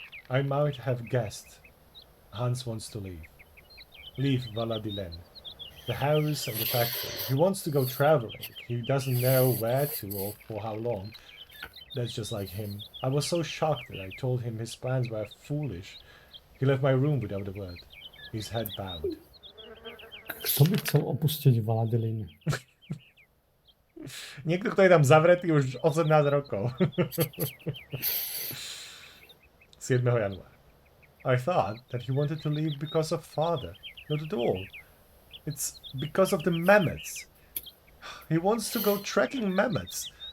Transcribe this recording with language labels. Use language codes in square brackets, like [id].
[en] I might have guessed Hans wants to leave. Leave Valadilene. The house and the factory. He wants to go traveling. He doesn't know where to or for how long. That's just like him. I was so shocked that I told him his plans were foolish. He left my room without a word. His head bowed. [sk] Kto by chcel opustiť Valadilene? Niekto, kto je tam zavretý už 18 rokov. 7. januára. [en] I thought that he wanted to leave because of Father. Not at all. It's because of the mammoths. He wants to go tracking mammoths.